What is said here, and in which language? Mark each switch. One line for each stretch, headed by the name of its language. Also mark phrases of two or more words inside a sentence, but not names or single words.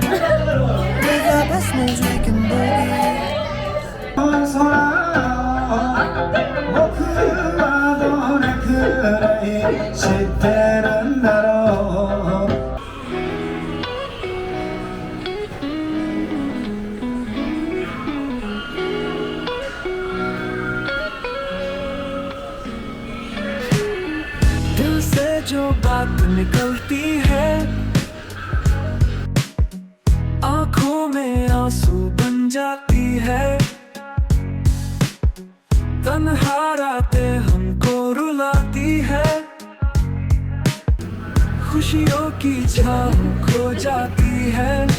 English: With our best moves we can boogie.
Japanese: 僕はどれくらい知ってるんだろう。
Hindi: दिल से जो बात निकलती है, आंखों में आंसू बन जाती है। तन्हा रातें हमको रुलाती है, खुशियों की छाँव खो जाती है।